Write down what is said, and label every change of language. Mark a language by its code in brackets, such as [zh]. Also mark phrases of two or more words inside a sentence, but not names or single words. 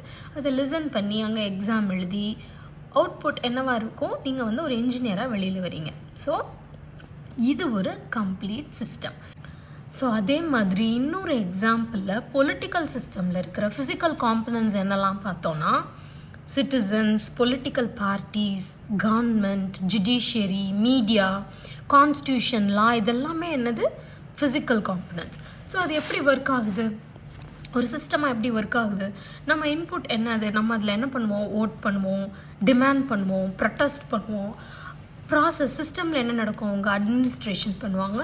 [ta] அதை லிசன் பண்ணி அங்கே எக்ஸாம் எழுதி அவுட்புட் என்னவாக இருக்கும், நீங்கள் வந்து ஒரு இன்ஜினியராக வெளியில் வரீங்க. [en] ஸோ [ta] இது ஒரு [en] complete system. ஸோ [ta] அதே மாதிரி இன்னொரு [en] exampleil political systemil இருக்கிற physical components [ta] என்னெல்லாம் பார்த்தோன்னா [en] citizens, political parties, government, judiciary, media, constitution, law, [ta] இதெல்லாமே என்னது [en] physical components. [ta] ஸோ அது எப்படி ஒர்க் ஆகுது, ஒரு சிஸ்டமாக எப்படி ஒர்க் ஆகுது. நம்ம இன்புட் என்னது, நம்ம அதில் என்ன பண்ணுவோம், ஓட் பண்ணுவோம், டிமாண்ட் பண்ணுவோம், ப்ரொட்டஸ்ட் பண்ணுவோம். [en] process systemil [ta] என்ன நடக்கும், அவங்க அட்மினிஸ்ட்ரேஷன் பண்ணுவாங்க.